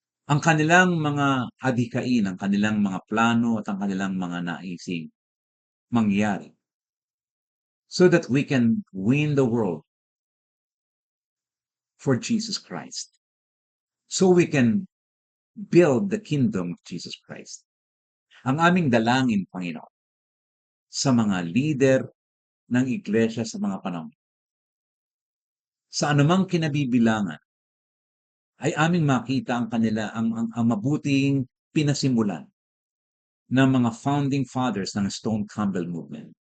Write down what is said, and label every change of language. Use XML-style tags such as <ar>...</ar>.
<tl>Ang kanilang mga adhikain, ang kanilang mga plano at ang kanilang mga naising mangyari</tl> <en>so that we can win the world for Jesus Christ. So we can build the kingdom of Jesus Christ.</en> <tl>Ang aming dalangin, Panginoon, sa mga leader ng iglesia sa mga panahon, sa anumang kinabibilangan, ay aming makita ang kanila, ang mabuting pinasimulan ng mga founding fathers ng Stone Campbell movement.</tl>